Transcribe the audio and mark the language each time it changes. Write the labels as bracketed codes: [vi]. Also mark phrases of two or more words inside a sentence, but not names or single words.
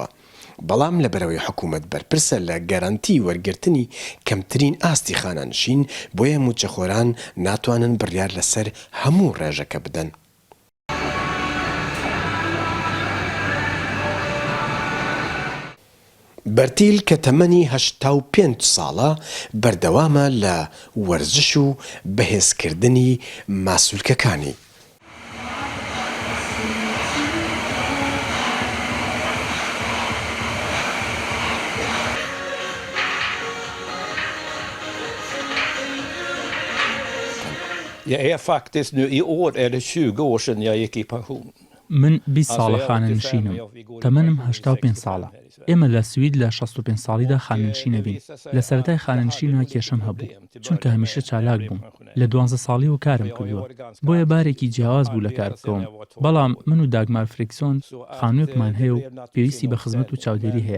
[ckb] بەڵام لەبەرەوەی حکوومەت بەرپرسە لە گەرانتی وەرگرتنی کەمترین ئاستی خانەنشین، بۆیە موچەخۆران ناتوانن بڕیار لەسەر هەموو ڕێژەکە بدەن. بەرتیل کە تەمەنی 85 ساڵە بەردەوامە لە وەرزش و بەهێزکردنی ماسوولکەکانی. [sv] Jag är faktiskt nu i år är det 20 år sedan jag gick i pension. [ckb] من 20 ساڵە خانەنشینم، تەمەنم 85 ساڵە. ئێمە لە سوید لە 65 ساڵیدا خانەنشینە بین. لە سەرەتای خانەنشینەوە کێشەم هەبوو، چونکە هەمیشە چالاک بووم. لە 12 ساڵیەوە کارم کردووە، بۆیە بارێکی جیاواز بوو لە کار بکەوم. بەڵام من و داگمار فریکسۆن خانوویەکمان هەیە و پێویستی بە خزمەت و چاودێری هەیە.